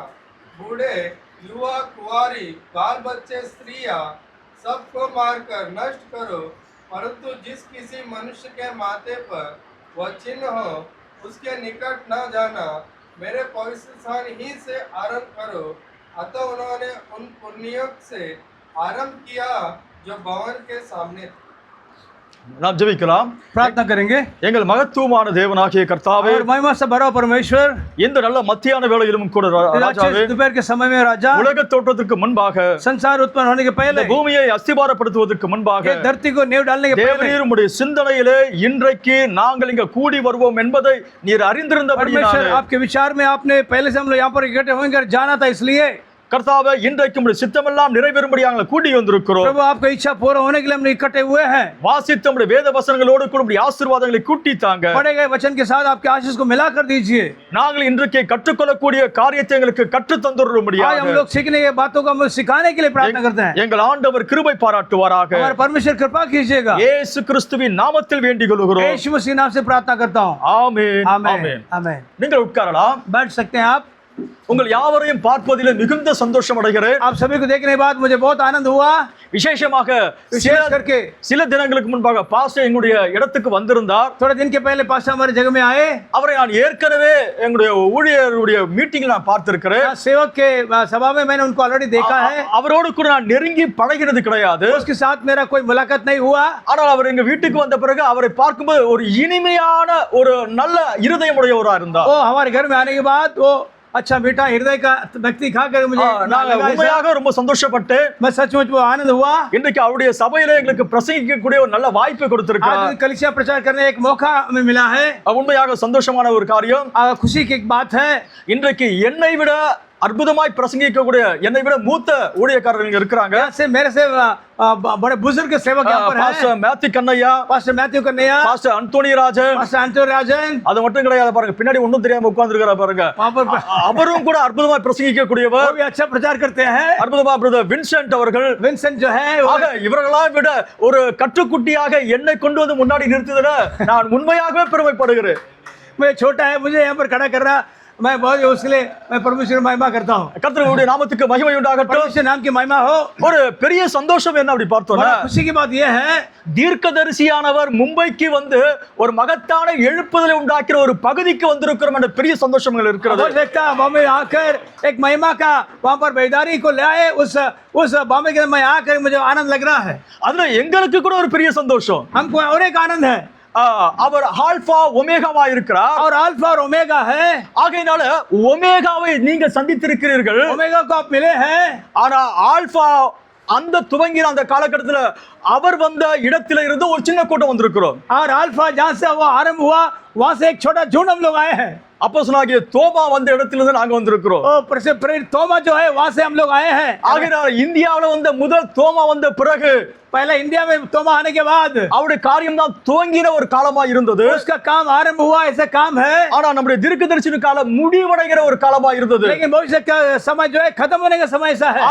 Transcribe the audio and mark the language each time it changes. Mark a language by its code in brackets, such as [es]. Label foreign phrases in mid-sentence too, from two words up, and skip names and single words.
[hi] बूढ़े, युवा, कुंवारी, बाल बच्चे, स्त्रियां सबको मारकर नष्ट करो, परंतु जिस किसी मनुष्य के माथे पर वह चिन्ह हो उसके निकट न जाना। मेरे पवित्र स्थान ही से आरंभ करो। अतः उन्होंने उन पुण्यों से आरंभ किया जो भवन के सामने थे। [ta] நாம் ஜெபிக்கலாம், [hi] प्रार्थना करेंगे। [ta] எங்கள் மகத்துவமான தேவனாகிய கர்த்தாவே, [hi] और महिमा से भरा परमेश्वर, [ta] இந்த நல்ல மத்தியான வேளையிலும் கூட ராஜாவே, [hi] दोपहर के समय में राजा, [ta] உலக தோற்றத்திற்கு முன்பாக, [hi] संसार उत्पन्न होने के पहले, [ta] பூமியை அஸ்திபாரப்படுத்துவதற்கு முன்பாக, [hi] धरती को नींव डालने के पहले, [ta] தேவரீர் உம்முடைய சிந்தனையிலே இன்றைக்கு நாங்கள் இங்க கூடி வருவோம் என்பதை நீர் அறிந்திருந்தபடியால், [hi] आपके विचार में आपने पहले से हम लोग यहाँ पर इकट्ठे होंगे जाना था, इसलिए [ta] கர்த்தாவே இன்றைக்கு உம்முடைய சித்தமெல்லாம் நிறைவேறும்படி நாங்கள் கூடி வந்திருக்கிறோம். [hi] प्रभु आपका इच्छा पूरा होने के लिए हम इकट्ठे हुए हैं। [ta] வாசித்த உம்முடைய வேத வசனங்களோடு கூட உம்முடைய ஆசீர்வாதங்களை கூட்டி தாங்க। [hi] पढ़े गए वचन के साथ आपके आशीष को मिला कर दीजिए। [ta] நாங்கள் இன்றைக்கு கற்றுக்கொள்ளக்கூடிய காரியத்தை எங்களுக்கு கற்று தந்துரும்படியாக [hi] आज हम लोग सीखने की बातों को हम सिखाने के लिए प्रार्थना करते हैं। [ta] எங்கள் ஆண்டவர் கிருபை பாராட்டுவாராக। [hi] हमारे परमेश्वर कृपा कीजिएगा। [ta] இயேசு கிறிஸ்துவின் நாமத்தில் வேண்டிக் கொள்கிறோம்। [hi] यीशु मसीह नाम से प्रार्थना करता हूं। [ta] ஆமென் [hi] आमेन आमेन। [ta] நீங்கள் உட்காரலாம், [hi] बैठ सकते हैं आप। [ta] உங்கள் யாவரையும் பார்ப்பதிலே மிகுந்த சந்தோஷம் அடைகிறேன்। [hi] आप सभी को देखने के बाद मुझे बहुत आनंद हुआ। [ta] விசேஷமாக [hi] विशेष करके [ta] சில தினங்களுக்கு முன்பாக பாஸ்டர் எங்களுடைய இடத்துக்கு வந்திருந்தார்। [hi] थोड़े दिन के पहले पास्टर हमारे जगह में आए। [ta] அவரை நான் ஏற்கனவே எங்களுடைய ஊழியருடைய மீட்டிங்ல நான் பார்த்திருக்கிறேன்। [hi] सेवक के सभा में मैंने उनको ऑलरेडी देखा है। [ta] அவரோடு கூட நான் நெருங்கி பழகினது கிடையாது। [hi] उसके साथ मेरा कोई मुलाकात नहीं हुआ। [ta] ஆனால் அவர் எங்க வீட்டுக்கு வந்த பிறகு அவரை பார்க்கும்போது ஒரு இனிமையான ஒரு நல்ல இருதயமுடையவரா இருந்தார்। [hi] वो हमारे घर में आने के बाद वो अच्छा मीठा हृदय का व्यक्ति खाकर मुझे [ta] உண்மையாக ரொம்ப சந்தோஷப்பட்டு [hi] मैं सचमुच वो आनंद हुआ। [ta] இன்றைக்கு அவருடைய சபையில எங்களுக்கு பிரசங்கிக்கக்கூடிய ஒரு நல்ல வாய்ப்பை கொடுத்திருக்கிறார்। [hi] आज कलीसिया प्रचार करने एक मौका हमें मिला है। [ta] உண்மையாக சந்தோஷமான ஒரு காரியம், [hi] खुशी की एक बात है। [ta] இன்றைக்கு என்னை விட அற்புதமாய் பிரசங்கிக்கக்கூடிய என்னை விட மூத்த ஊழியக்காரர்கள் இருக்கிறாங்க। [hi] मेरे से बड़े बुजुर्ग सेवक यहाँ पर हैं। [ta] பாஸ்டர் மேத்யூ கண்ணையா, [hi] पास्टर मैथ्यू कन्हैया, [ta] பாஸ்டர் அந்தோனி ராஜன், [hi] पास्टर अंतोनी राजन। [ta] அது மட்டும் கிடையாது, பாருங்க பின்னாடி ஒண்ணும் தெரியாம உட்கார்ந்திருக்கிறார் பாருங்க, அவரும் கூட அற்புதமாய் பிரசங்கிக்கக்கூடியவர்। [hi] वो भी अच्छा प्रचार करते हैं। [ta] அற்புதமா பிரதர் வின்சென்ட் அவர்கள், [hi] विंसेंट जो है, [ta] இவர்களாம் விட ஒரு கற்றுக்குட்டியாக என்னை கொண்டு வந்து முன்னாடி நிறுத்துதுல நான் உண்மையாகவே பெருமைப்படுகிறேன்। [hi] मैं छोटा है, मुझे यहाँ पर खड़ा कर रहा, मैं बहुत उसके लिए मैं परमेश्वर महिमा करता हूँ। [ta] கர்த்தருடைய நாமத்துக்கு மகிமை உண்டாகட்டும்। [hi] परमेश्वर नाम की महिमा हो। [ta] ஒரு பெரிய சந்தோஷம் என்ன அப்படி பார்த்தோம்னா, [hi] खुशी की बात यह है, [ta] தீர்க்கதரிசியானவர் மும்பைக்கு வந்து ஒரு மகத்தான எழுப்புதலை உண்டாக்கிற ஒரு பகுதிக்கு வந்திருக்கிறோம் என்ற பெரிய சந்தோஷங்கள் இருக்கிறது। [hi] बॉम्बे आकर एक महिमा का वहाँ पर बेदारी को ले आए, उस बॉम्बे के मैं आकर मुझे आनंद लग रहा है। [ta] அதுல எங்களுக்கு கூட ஒரு பெரிய சந்தோஷம், [hi] हमको और एक आनंद है। [ta] அவர் ஆல்பா ஒமேகாவா இருக்கிறார், [hi] और अल्फा और ओमेगा है। [ta] ஆகையினால ஒமேகாவை நீங்க சந்தித்திருக்கிறீர்கள், [hi] ओमेगा को आप मिले हैं। [ta] ஆனா ஆல்பா அந்த துவங்கிற அந்த காலகட்டத்தில் அவர் வந்த இடத்துல இருந்து ஒரு சின்ன கூட்டம் வந்திருக்கிறோம்। [hi] और अल्फा जहाँ से वो आरंभ हुआ वहाँ से एक छोटा झुंड हम लोग आए हैं। [ta] அப்போஸ்தலனாகிய தோமா வந்த இடத்திலிருந்து நாங்க வந்திருக்கிறோம். [hi] ओ प्रेरित तोमा जो है वहां से हम लोग आए हैं. [ta] ஆகையால் இந்தியாவுல வந்த முதல் தோமா வந்த பிறகு [hi] पहले इंडिया में तोमा आने के बाद [ta] அவருடைய காரியம் தான் துவங்கின ஒரு காலமா இருந்தது. [hi] उसका काम आरंभ हुआ, ऐसा काम है. [ta] ஆனா நம்முடைய தீர்க்கதரிசன காலம் முடிவடைகிற ஒரு காலமா இருந்தது. [hi] लेकिन भविष्य का समय जो है खत्म होने का समय ऐसा है.